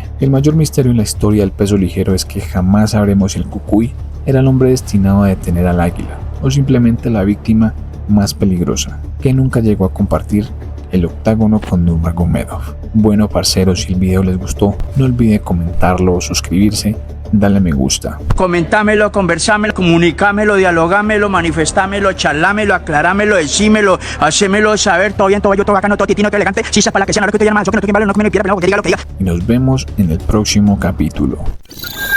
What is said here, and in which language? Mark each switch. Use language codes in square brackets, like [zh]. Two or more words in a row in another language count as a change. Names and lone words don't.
[es] El mayor misterio en la historia del peso ligero es que jamás sabremos si el Cucuy era el hombre destinado a detener al águila, o simplemente la víctima más peligrosa, que nunca llegó a compartir el octágono con Nurmagomedov. Bueno parceros, si el video les gustó, no olviden comentarlo, suscribirse, darle me gusta. Comentámelo, conversámelo, comunicámelo, dialogámelo, manifestámelo, charlámelo, aclarámelo, decímelo, hacémelo saber, todo bien, todo bello, todo bacano, todo titino, todo elegante, si se para la que sea, no lo que te llama, yo que no te quiero, no que me pierde, no que diga lo que diga. Y nos vemos en el próximo capítulo.